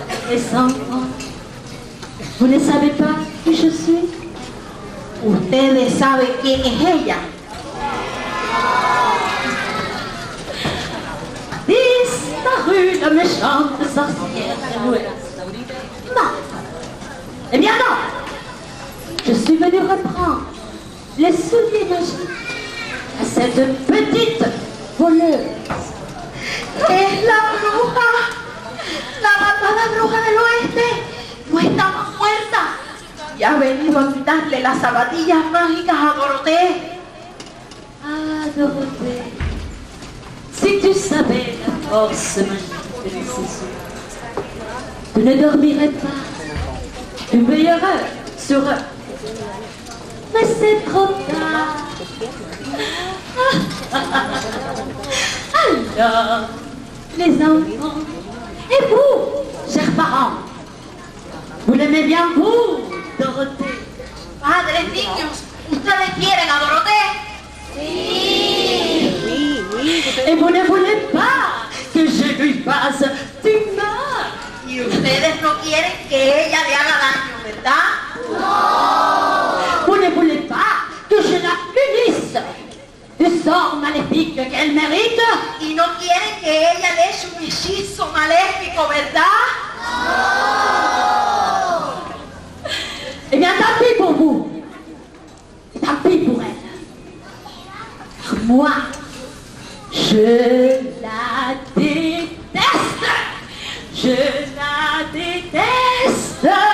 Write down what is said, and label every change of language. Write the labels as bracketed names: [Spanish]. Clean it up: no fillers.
[French] Les enfants, vous ne savez pas qui je suis? [Spanish] ¿Ustedes saben quién es ella? [French] Disparue la méchante sorcière de l'Ouest. Non. Eh bien non. Je suis venue reprendre les souliers magiques à cette petite voleuse. [Spanish] Es la bruja, la malvada bruja del oeste. No estaba muerta y ha venido a quitarle las zapatillas mágicas a Dorothée. [French] Ah, Dorothée, si tu savais la force magique de ces souliers, tu ne dormirais pas. Tu veillerais sur eux. Mais c'est trop tard. Alors, les enfants, et vous, chers parents, vous l'aimez bien vous, Dorothée? [Spanish] Padres, niños, ¿ustedes quieren a Dorothée? [French] Et vous ne voulez pas que je lui fasse du mal? [Spanish] Y ustedes no quieren que ella le haga daño, ¿verdad? No. [French] Vous ne voulez pas que je la punisse du sort maléfique qu'elle mérite? [Spanish] Y no quieren que ella le eche un hechizo maléfico, ¿verdad? [French] Eh bien, tant pis pour vous. moi, je la déteste. Je la déteste.